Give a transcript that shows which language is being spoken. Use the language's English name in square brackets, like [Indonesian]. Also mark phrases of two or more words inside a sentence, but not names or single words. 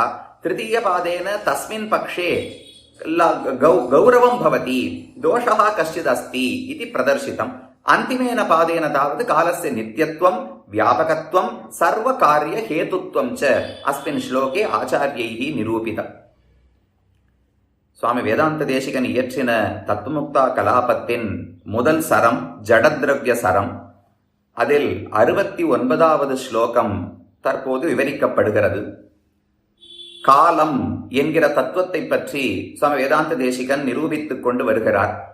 [Sanskrit] तृतीयपादेन तस्मिन् पक्षे गौरवं भवति दोषः कश्चित् अस्ति इति प्रदर्शितम्। अन्तिमेन पादेन तावत् कालस्य नित्यत्वं व्यापकत्वं सर्वकार्यहेतुत्वं च अस्मिन् श्लोके आचार्यैः निरूपितम्। [Tamil] சுவாமி வேதாந்த தேசிகன் இயற்றின தத்துவமுக்தா கலாபத்தின் முதல் சரம் ஜடத்ரவ்ய சரம். அதில் 69வது ஸ்லோகம் தற்போது விவரிக்கப்படுகிறது. காலம் என்கிற தத்துவத்தை பற்றி சுவாமி வேதாந்த தேசிகன் நிரூபித்துக் கொண்டு வருகிறார்.